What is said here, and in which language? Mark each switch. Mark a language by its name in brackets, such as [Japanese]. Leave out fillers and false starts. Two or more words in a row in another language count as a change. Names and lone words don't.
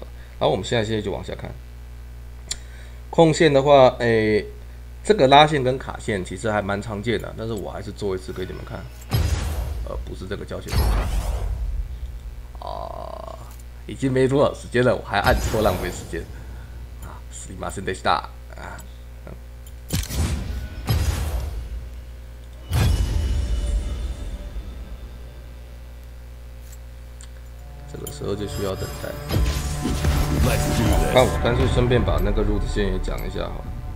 [Chinese] 然后我们现在就往下看。控线的话，这个拉线跟卡线其实还蛮常见的，但是我还是做一次给你们看。不是这个教学动作已经没多少时间了，我还按错，浪费时间啊！ [Japanese] すみませんでした [Chinese] 啊。这个时候就需要等待。那我干脆顺便把那个route线也讲一下好了。